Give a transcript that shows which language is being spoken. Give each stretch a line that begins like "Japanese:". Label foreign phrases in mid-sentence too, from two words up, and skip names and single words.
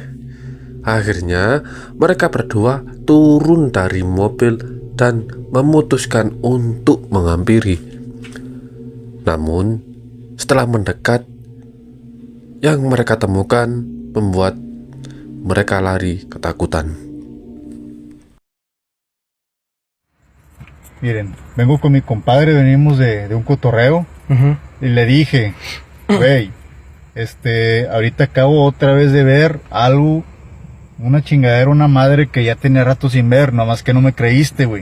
Indonesian: Akhirnya mereka berdua turun dari mobil dan memutuskan untuk menghampiri. Namun setelah mendekat, yang mereka temukan membuat mereka lari ketakutan.
Spanish: Miren, vengo con mi compadre, venimos de un cotorreo y le dije, güey, ahorita acabo otra vez de ver algo, una chingadera, una madre que ya tenía rato sin ver, nomás que no me creíste, güey.